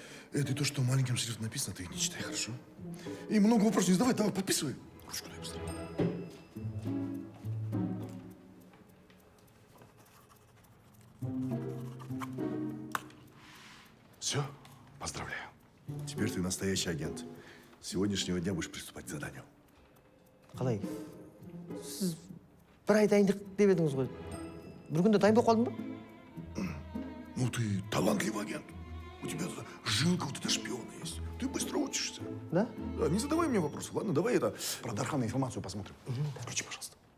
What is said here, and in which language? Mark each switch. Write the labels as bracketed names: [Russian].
[Russian] Это то, что маленьким шрифтом написано, ты их не читай, хорошо? И много вопросов не задавай, давай, подписывай. Ручку дай быстрее. Все, поздравляю. Теперь ты настоящий агент. С сегодняшнего дня будешь приступать к заданию. [Kazakh] Қалай? Сіз бір ай дайындық деп едіңіз ғой. Бір күнде дайын болып қалдың ба? [Russian] Ну, ты талантливый агент. У тебя жилка вот эта шпиона есть. Ты быстро учишься. Да? Да, не задавай мне вопросов, ладно? Давай это про Дархана информацию посмотрим. Включи, пожалуйста.